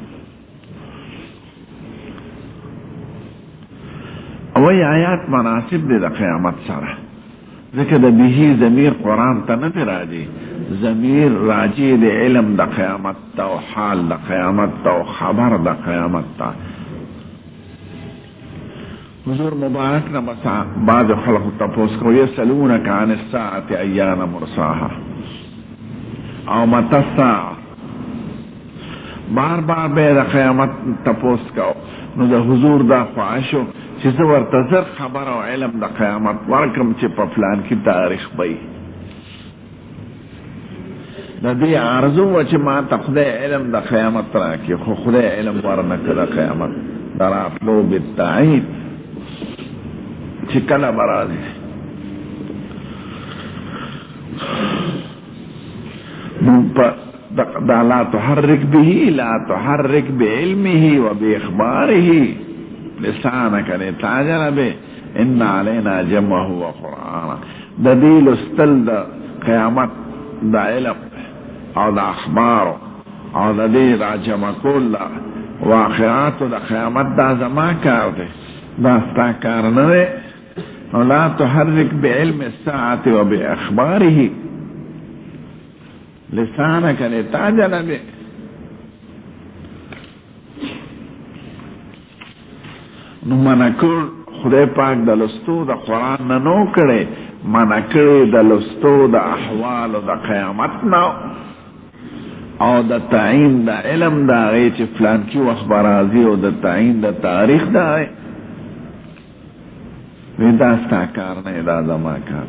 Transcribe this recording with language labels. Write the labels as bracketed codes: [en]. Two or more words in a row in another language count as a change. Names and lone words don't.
[ps] اوی آیات مناسب دی د قیامت سره، ځکه د بهي ضمیر قرآن ته نه دی راځي، ضمیر راجع د علم د قیامت ته او حال د قیامت ته او خبر د قیامت ته. حضور مبارک نه بعض خلق تپوس کوي [ar] یسألونک عن الساعة ایان مرساها او متى الساعة، [ps] بار بار به د قیامت تپوس کو. نو د حضور دا خواهشو چې زه ورته زر خبر او علم د قیامت ورکم چې په فلان کې تاریخ وي. د دې آرزو و چې ما ته خدای علم د قیامت راکړي، خو خدای علم ورنه کړ د قیامت د راتلو بالتعین چې کله به راځي. [ar] دا لا تحرك به لا تحرك بعلمه وبإخباره لسانك لتعجل به ان علينا جمعه وقرآنه. [ps] د دې لوستل د قیامت د علم او د اخبارو او د دې را جمع کول د واقعاتو د قیامت دا زما کار دی، دا ستا کار نه دی. [ar] لا تحرك بعلم الساعة وبإخباره لسانك لتعجل به. [ps] نو منکر خدای پاک د لستو د قرآن نه نو کړي، منکر د لستو د احوال د قیامت نه او د تعین د علم دا غي چې فلان کی وخت برازي او د تعین د تاریخ دا دا ستا کار نه، دا زما کار.